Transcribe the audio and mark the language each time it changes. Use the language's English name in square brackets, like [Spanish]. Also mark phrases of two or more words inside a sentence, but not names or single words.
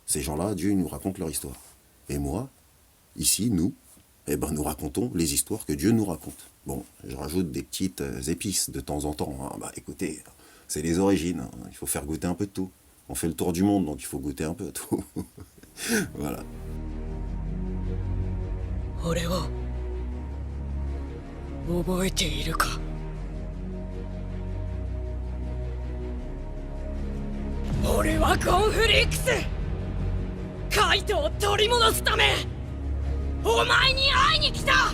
[French] Ces gens-là, Dieu nous raconte leur histoire. Et moi, ici, nous, eh ben, nous racontons les histoires que Dieu nous raconte. Bon, je rajoute des petites épices de temps en temps. Hein. Bah écoutez, c'est les origines, hein. Il faut faire goûter un peu de tout. On fait le tour du monde, donc il faut goûter un peu de tout. Voilà. [Japanese] 俺を覚えているか。俺はコンフリックス。カイトを取り戻すためお前に会いに来た。